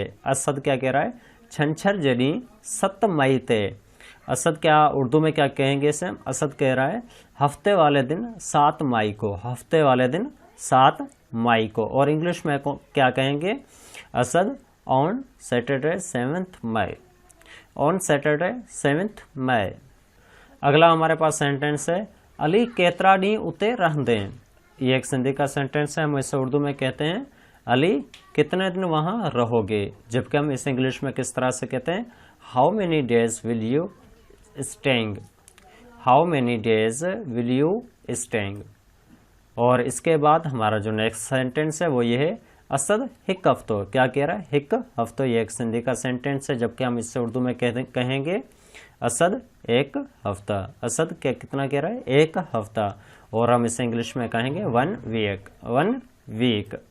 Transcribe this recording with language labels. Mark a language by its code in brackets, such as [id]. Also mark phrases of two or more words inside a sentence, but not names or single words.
[hi] असद क्या कह रहा है? [sd] छंछर जे ॾींहुं 7 मई ते। [hi] असद क्या उर्दू में क्या कहेंगे इसे? असद कह रहा है हफ्ते वाले दिन 7 मई को, हफ्ते वाले दिन 7 मई को। और इंग्लिश में क्या कहेंगे? [en] Asad on Saturday 7th May, on Saturday 7th May. [hi] अगला हमारे पास सेंटेंस है अली [sd] केतरा ॾींहुं उते रहंदे। [hi] ये एक सिंधी का सेंटेंस है, हम इसे उर्दू में कहते हैं अली कितने दिन वहाँ रहोगे, जबकि हम इसे इंग्लिश में किस तरह से कहते हैं [en] how many days will you staying, how many days will you staying. [hi] और इसके बाद हमारा जो नेक्स्ट सेंटेंस है वो ये है असद [sd] हिक हफ्तो। [hi] क्या कह रहा है? [sd] हिक हफ्तो। [hi] ये एक सिंधी का सेंटेंस है, जबकि हम इससे उर्दू में कहेंगे असद एक हफ्ता। असद क्या कितना कह रहा है? एक हफ्ता। और हम इसे इंग्लिश में कहेंगे 1 वीक, 1 वीक।